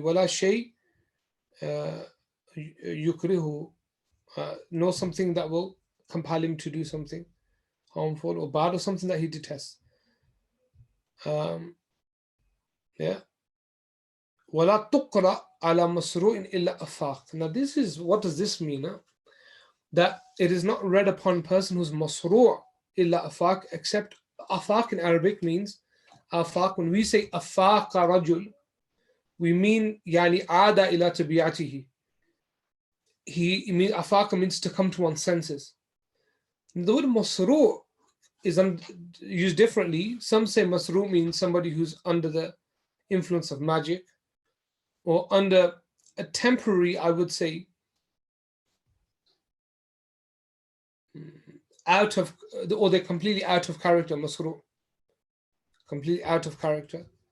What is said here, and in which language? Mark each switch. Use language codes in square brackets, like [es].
[ar] ولا شيء يكرهه, [en] nor something that will compel him to do something harmful or bad, or something that he detests. [ar] Yeah. ولا تقرأ على مسروع إلا أفاق. [en] Now this is, what does this mean? That it is not read upon a person who's masru' [ar] إلا أفاق, [en] except afaq in Arabic means afaq. When we say [ar] أفاق رجل, [en] we mean [ar] يعني عاد إلى طبيعته. [en] Afaq means to come to one's senses. The word masru' is used differently. Some say masru' means somebody who's under the influence of magic, or under a temporary, I would say, out of, or they're completely out of character, masru', completely out of character.